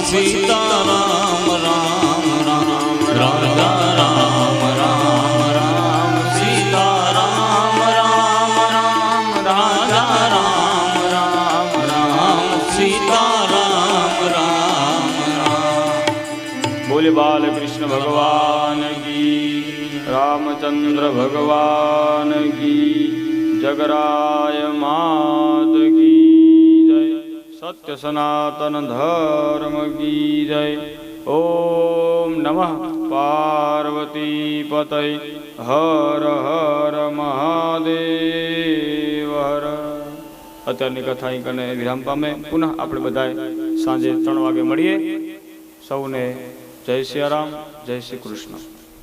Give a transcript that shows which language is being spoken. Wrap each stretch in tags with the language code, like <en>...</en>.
<hi>સીતા રામ રામ રામ રાજા રામ રામ રામ સીતા રામ રામ રામ રાજા રામ રામ રામ સીતા રામ રામ રામ। बोले बाल कृष्ण भगवान की, रामचंद्र भगवान की, जगराय मात की जय, सत्य सनातन धर्म की जय।</hi> <sa>ओम नमः पार्वती पतये हर हर महादेव हर।</sa> <gu>અત્યારની કથા અહીં કને વિરામ પામે। પુનઃ આપણે બધાએ સાંજે 3 વાગે મળીએ। સૌને જય સિયારામ, જય શ્રી કૃષ્ણ।</gu>